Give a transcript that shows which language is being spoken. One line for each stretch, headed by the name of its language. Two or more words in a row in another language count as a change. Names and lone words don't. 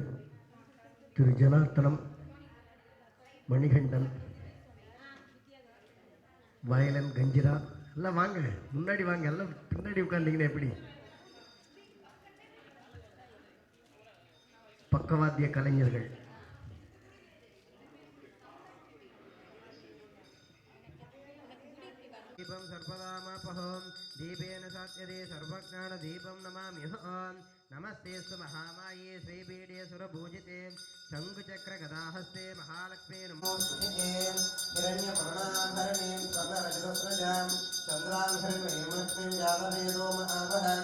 Tamil: திரு ஜனார்த்தனம், மணிகண்டன், வயலன், கஞ்சிரா எல்லாம் வாங்க, முன்னாடி வாங்க. எல்லாம் பின்னாடி உட்கார்ந்தீங்கன்னா எப்படி? பக்கவாத்திய கலைஞர்கள்
Sanskrit: दीपं सर्वदामापहं दीपेन सात्यते सर्वज्ञानदीपं नमाम्यहं नमस्तेस्तु महामाये श्रीपीठे सुरपूजिते शङ्खचक्रगदाहस्ते महालक्ष्मी नमोस्तुते हिरण्यवर्णाभरणीं स्वर्णरजतस्रजां चन्द्रां हिरण्मयीं जातवेदो महावहं